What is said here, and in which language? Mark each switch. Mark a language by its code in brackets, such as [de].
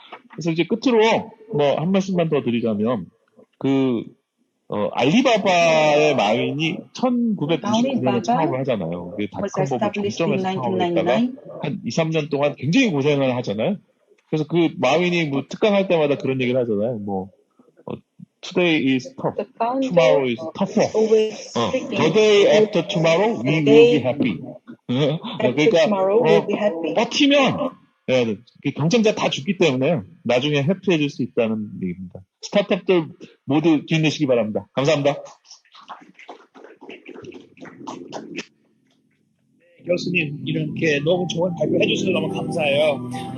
[ko] 그래서 이제 끝으로 뭐 한 말씀만 더 드리자면, 알리바바의 마윈이 1999년에 창업을 하잖아요. 그게 닷컴버블 정점에서 창업을 했다가 한 2, 3년 동안 굉장히 고생을 하잖아요. 그래서 그 마윈이 뭐 특강할 때마다 그런 얘기를 하잖아요. [en] 뭐 Today is tough, tomorrow is tougher. The day after tomorrow we will be happy. [ko] 그러니까 버티면 경쟁자 다 죽기 때문에 나중에 해피해질 수 있다는 얘기입니다. 스타트업들 모두 힘내시기 바랍니다. 감사합니다. 교수님 이렇게 너무 좋은 발표해 주셔서 너무 감사해요.